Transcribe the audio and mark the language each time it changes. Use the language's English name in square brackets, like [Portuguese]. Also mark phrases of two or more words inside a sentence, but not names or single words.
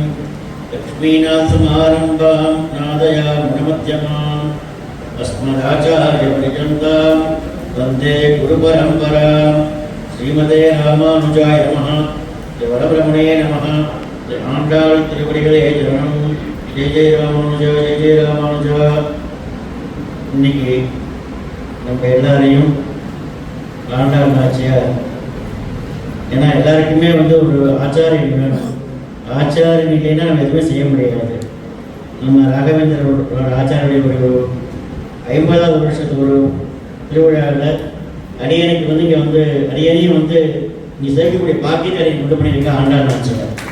[Sanskrit] लक्ष्मीनाथसमारम्भां नादयामुनमध्यमाम् अस्मदाचार्यपर्यन्तां वन्दे गुरुपरम्परां श्रीमते रामानुजाय नमः वरब्रह्मणे नमः [Tamil] आण्डाळ் திருவடிகளே சரணம் [Sanskrit] जय जय रामानुज जय जय रामानुज. [Tamil] இன்னைக்கு நம்ம எல்லாரையும் ஆண்டாள் நாச்சியார், ஏன்னா எல்லாருக்குமே ஒரு ஆச்சாரியன் வேணும். ஆச்சாரியன் இல்லைன்னா நம்ம எதுவுமே செய்ய முடியாது. நம்ம ராகவேந்திர ஆச்சாரிய ஒரு 50வது வருஷத்து ஒரு திருவிழாவில் அடியனுக்கு இங்கே அடியனையும் இங்கே சேர்க்கக்கூடிய பாக்கியத்தை அடியை கொண்டு பண்ணியிருக்க ஆண்டாள் நாச்சியார்.